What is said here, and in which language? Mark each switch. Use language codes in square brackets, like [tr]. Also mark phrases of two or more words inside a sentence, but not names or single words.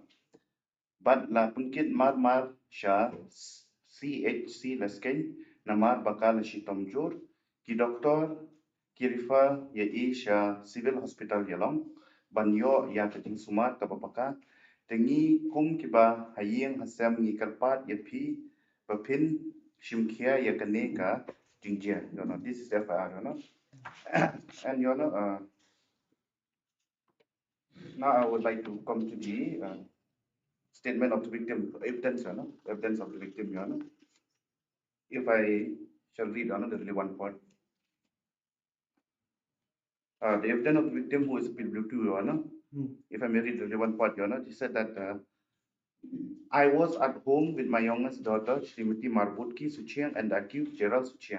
[kha] But la punkit mar sha CHC leskeng namar bakal shitomjur ki doktor ki refer ye sha civil hospital yalong banyo ya keting sumat kapapaka tengi kum kiba haying hasam ngi karpat ye phi bapin shimkhia ye kane ka jingjia. [en] You know, this is FIR, you know. And you know, now I would like to come to the statement of the victim, evidence, you know, evidence of the victim, you know. If I shall read another relevant part, the evidence of the victim who is PW2, you know, if I may read the relevant part, you know, he said that I was at home with my youngest daughter, Srimati Marbutki Suchiang, and the accused Gerald Suchiang.